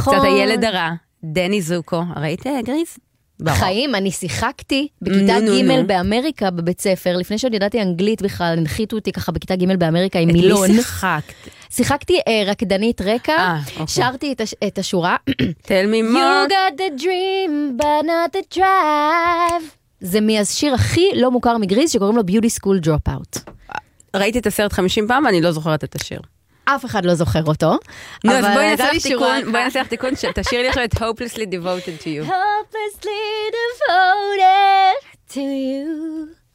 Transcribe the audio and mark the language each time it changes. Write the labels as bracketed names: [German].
[Hebrew] וקצת הילד הרע, דני זוקו, ראית, גריז? חיים, אני שיחקתי בכיתה ג' באמריקה בבית ספר, לפני שעוד ידעתי אנגלית בכלל, הנחיתו אותי ככה בכיתה ג' באמריקה עם מילון. את לא שיחקת. שיחקתי רקדנית רקע, שרתי את השורה. [English] Tell me more. You got the dream, but not the drive. [Hebrew] זה מהשיר הכי לא מוכר מגריז, שקוראים לו Beauty School Dropout. ראיתי את הסרט 50 פעם, אני לא זוכרת את השיר. אף אחד לא זוכר אותו. נו, אז בואי נעשה לך תיקון, תשאיר לי עכשיו את Hopelessly Devoted to You. [English] Hopelessly Devoted to You.